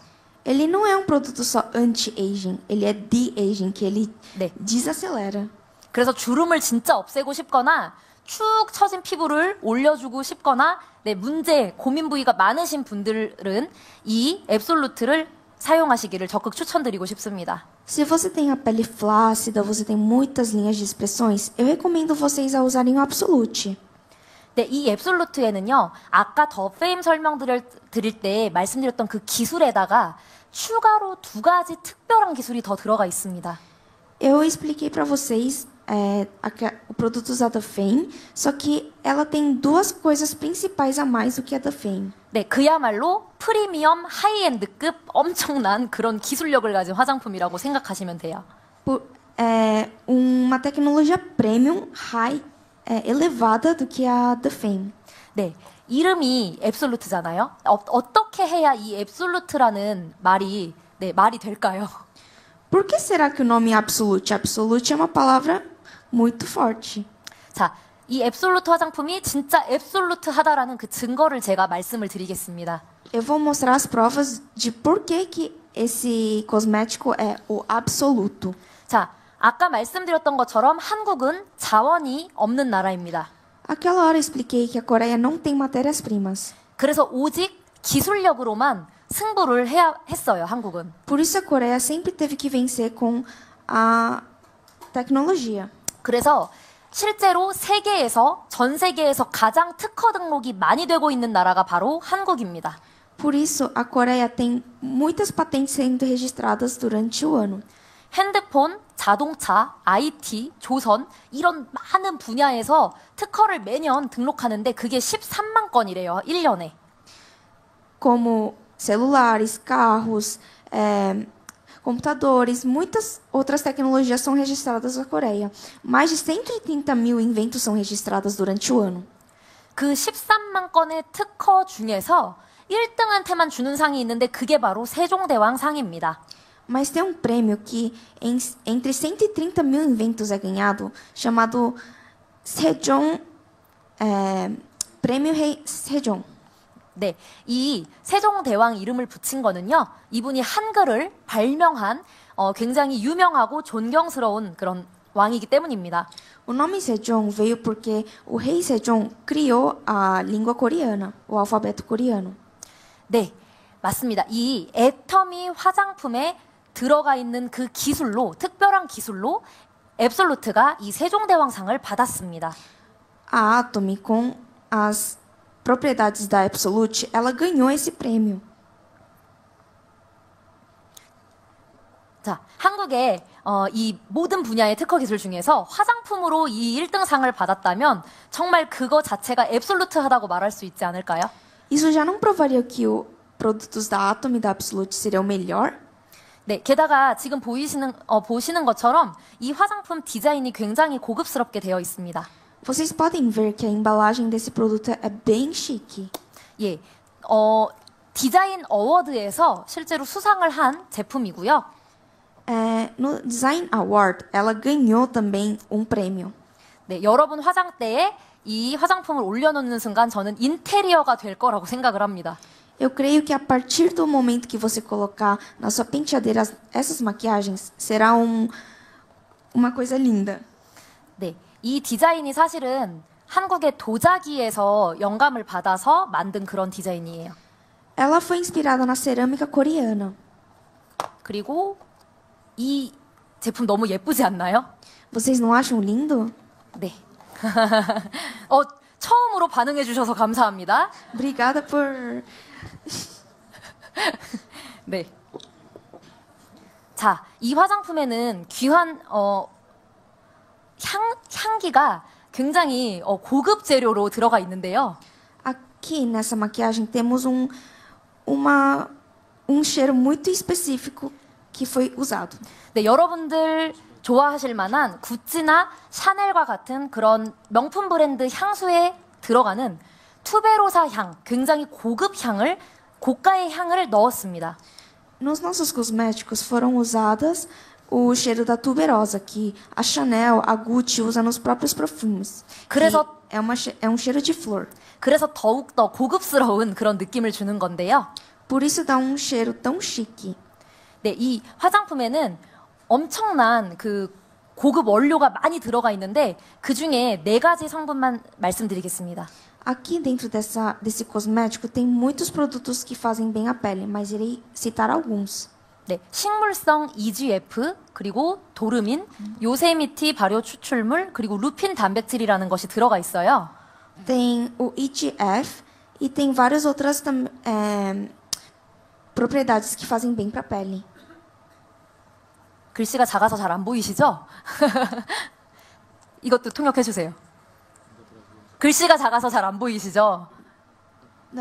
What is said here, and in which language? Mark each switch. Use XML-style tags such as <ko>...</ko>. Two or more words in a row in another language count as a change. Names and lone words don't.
<pt>Ele não é um produto só anti-aging, ele é de-aging, que ele</pt> <ko>네.</ko> <pt>desacelera.</pt> <ko>그래서 주름을 진짜 없애고 싶거나 축 처진 피부를 올려주고 싶거나 문제, 고민 부위가 많으신 분들은 이 앱솔루트를 사용하시기를 적극 추천드리고 싶습니다.</ko> <pt>Se você tem a pele flácida, você tem muitas linhas de expressões, eu recomendo vocês a usarem o Absolute.</pt> <ko>네, 이 앱솔루트에는요, 아까 더 페임 설명드릴 때 말씀드렸던 그 기술에다가 추가로 2가지 특별한 기술이 더 들어가 있습니다.</ko> <pt>Eu expliquei para vocês o produto usado da Fame, só que ela tem 2 coisas principais a mais do que a da Fame.</pt> <ko>네, 그야말로 프리미엄 하이엔드급 엄청난 그런 기술력을 가진 화장품이라고 생각하시면 돼요.</ko> <pt>Uma tecnologia premium elevada do que a Defame.</pt> <ko>네, 이름이 앱솔루트잖아요. 어떻게 해야 이 앱솔루트라는 말이 말이 될까요?</ko> <pt>Por que será que o nome Absolute? Absolute é uma palavra muito forte.</pt> <ko>자, 이 앱솔루트 화장품이 진짜 앱솔루트하다라는 그 증거를 제가 말씀을 드리겠습니다.</ko> <pt>Eu vou mostrar as provas de por que esse cosmético é o absoluto.</pt> <ko>자, 아까 말씀드렸던 것처럼 한국은 자원이 없는 나라입니다.</ko> <pt>Aquela hora eu expliquei que a Coreia não tem matérias-primas.</pt> <ko>그래서 오직 기술력으로만 승부를 해야 했어요, 한국은.</ko> <pt>Por isso a Coreia sempre teve que vencer com a tecnologia.</pt> <ko>그래서 실제로 전 세계에서 가장 특허 등록이 많이 되고 있는 나라가 바로 한국입니다.</ko> <pt>Por isso a Coreia tem muitas patentes sendo registradas durante o ano.</pt> <ko>핸드폰, 자동차, IT, 조선 이런 많은 분야에서 특허를 매년 등록하는데 그게 13만 건이래요. 1년에.</ko> <pt>Como celulares, carros, computadores, muitas outras tecnologias são registradas na Coreia. Mais de 130 mil inventos são registrados durante o ano.</pt> <ko>그 13만 건의 특허 중에서 1등한테만 주는 상이 있는데 그게 바로 세종대왕 상입니다.</ko> <pt>Mas tem um prêmio que entre 130 mil inventos é ganhado, chamado Sejong, Prêmio Rei Sejong.</pt> <ko>네, 이 세종대왕 이름을 붙인 거는요, 이분이 한글을 발명한 굉장히 유명하고 존경스러운 그런 왕이기 때문입니다.</ko> <pt>O nome Sejong veio porque o rei Sejong criou a língua coreana, o alfabeto coreano.</pt> <ko>네, 맞습니다. 이 애터미 화장품에 들어가 있는 그 기술로, 특별한 기술로 앱솔루트가 이 세종대왕상을 받았습니다.</ko> <pt>A Atomy, com as propriedades da Absolute, ela ganhou esse prêmio.</pt> <ko>자, 한국의 이 모든 분야의 특허 기술 중에서 화장품으로 이 1등상을 받았다면 정말 그거 자체가 앱솔루트하다고 말할 수 있지 않을까요?</ko> <pt>Isso já não provaria que os produtos da Atomy e da Absolute seriam melhor?</pt> <ko>네, 게다가 지금 보시는 것처럼 이 화장품 디자인이 굉장히 고급스럽게 되어 있습니다.</ko> <pt>Vocês podem ver que a embalagem desse produto é bem chique.</pt> <ko>예, 디자인 어워드에서 실제로 수상을 한 제품이고요.</ko> <pt>No Design Award, ela ganhou também um prêmio.</pt> <ko>네, 여러분 화장대에 이 화장품을 올려놓는 순간 저는 인테리어가 될 거라고 생각을 합니다.</ko> <pt>Eu creio que a partir do momento que você colocar na sua penteadeira essas maquiagens, será uma coisa linda.</pt> <ko>네, 이 디자인이 사실은 한국의 도자기에서 영감을 받아서 만든 그런 디자인이에요.</ko> <pt>Ela foi inspirada na cerâmica coreana.</pt> <ko>그리고 이 제품 너무 예쁘지 않나요?</ko> <pt>Vocês não acham lindo?</pt> <ko>네. 처음으로 반응해 주셔서 감사합니다.</ko> <pt>Obrigada por...</pt> <ko>네. 자, 이 화장품에는 귀한 향기가 굉장히 고급 재료로 들어가 있는데요.</ko> <pt>Aqui nessa maquiagem temos um cheiro muito específico que foi usado.</pt> <ko>네, 여러분들 좋아하실 만한 구찌나 샤넬과 같은 그런 명품 브랜드 향수에 들어가는 투베로사 향, 굉장히 고가의 향을 넣었습니다.</ko> <pt>Nos nossos cosméticos foram usadas o cheiro da tuberosa, que a Chanel, a Gucci usa nos próprios perfumes.</pt> <ko>그래서</ko> <pt>É um cheiro de flor.</pt> <ko>그래서 더욱더 고급스러운 그런 느낌을 주는 건데요.</ko> <pt>Por isso dá um cheiro tão chique.</pt> <ko>네, 이 화장품에는 엄청난 그 고급 원료가 많이 들어가 있는데 그 중에 4가지 성분만 말씀드리겠습니다.</ko> <pt>Aqui dentro desse cosmético tem muitos produtos que fazem bem a pele, mas irei citar alguns.</pt> <ko>네, 식물성 EGF, 그리고 도르민, 요세미티 발효 추출물, 그리고 루핀 단백질이라는 것이 들어가 있어요.</ko> <pt>Tem o EGF e tem várias outras propriedades que fazem bem para a pele.</pt> <ko>글씨가 작아서 잘 안 보이시죠? 이것도 통역해 주세요. 글씨가 작아서 잘 안 보이시죠?</ko>